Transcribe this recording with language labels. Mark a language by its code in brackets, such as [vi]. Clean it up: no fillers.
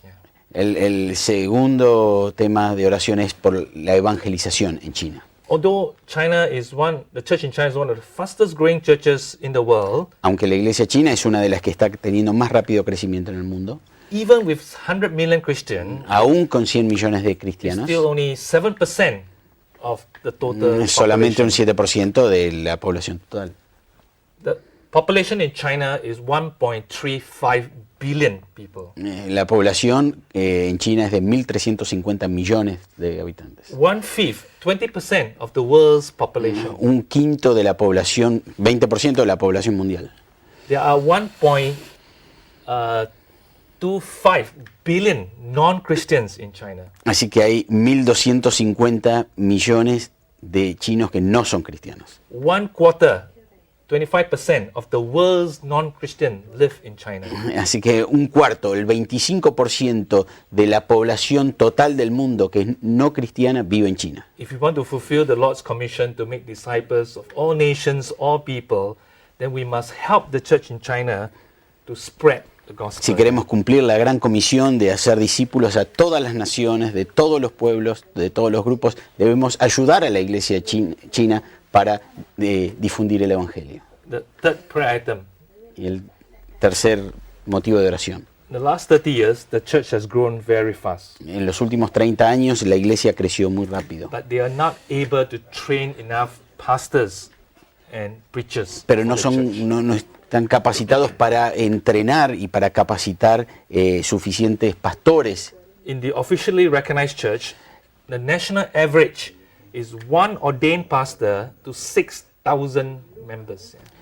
[en] Yeah. [es] El segundo tema de oración es por la evangelización en China. [en] Although the church in China is one of the fastest growing churches in the world, [es] Aunque la iglesia china es una de las que está teniendo más rápido crecimiento en el mundo, [en] even with 100 million Christians, [es] aún con 100 millones de cristianos, [en] still only 7% of the total [es] solamente un [en] population. [es] 7% de la población total. [en] Population in China is 1.35 billion people. [es] La población en China es de 1.350 millones de habitantes. [en] 1/5, 20% of the world's population. [es] Un quinto de la población, 20% de la población mundial. [en] There are 1.25 billion non-Christians in China. [es] Así que hay 1.250 millones de chinos que no son cristianos. [en] 1/4, 25% of the world's non-Christian live in China. [es] Así que un cuarto, el 25% de la población total del mundo que es no cristiana vive en China. [en] If we want to fulfill the Lord's commission to make disciples of all nations, all people, then we must help the church in China to spread the gospel. [es] Si queremos cumplir la gran comisión de hacer discípulos a todas las naciones, de todos los pueblos, de todos los grupos, debemos ayudar a la iglesia china para difundir el evangelio. [en] The third prayer item. [es] Y el tercer motivo de oración. [en] In the last 30 years, the church has grown very fast, [es] En los últimos 30 años la iglesia creció muy rápido, [en] but they are not able to train enough pastors and preachers. [es] pero no [en] for the church. [es] no están capacitados para entrenar y para capacitar suficientes pastores. [en] In the officially recognized church, the national average is one ordained pastor to 6,000 members.